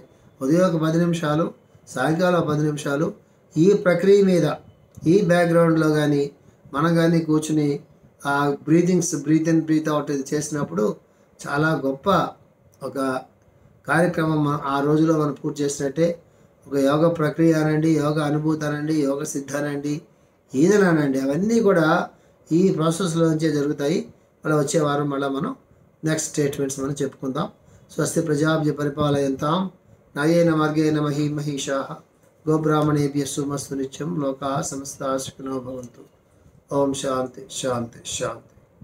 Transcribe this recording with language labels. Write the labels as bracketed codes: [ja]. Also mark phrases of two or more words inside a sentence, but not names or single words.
[te] ఉదయం ఒక 10 నిమిషాలు, సాయంకాలం 10 నిమిషాలు ఈ ప్రక్రియ మీద ఈ బ్యాక్గ్రౌండ్లో కానీ మనం కానీ కూర్చుని ఆ [en] breath in breath out [te] ఇది చేసినప్పుడు చాలా గొప్ప ఒక కార్యక్రమం ఆ రోజులో మనం పూర్తి చేసినట్టే. ఒక యోగ ప్రక్రియ అనండి, యోగ అనుభూతి అనండి, యోగ సిద్ధ అనండి, ఈదనండి, అవన్నీ కూడా ఈ ప్రాసెస్లోంచే జరుగుతాయి. మళ్ళీ వచ్చే వారం మళ్ళీ మనం [en] next statements [te] మనం చెప్పుకుందాం. [sa] స్వస్తి ప్రజాభ్య పరిపాలయంతాం న్యాయేన మార్గేణ మహీషాః గోబ్రాహ్మణేభ్యः శుభమస్తు నిత్యం లోకాః సమస్తాః సుఖినో భవంతు. ఓం శాంతి శాంతి శాంతి.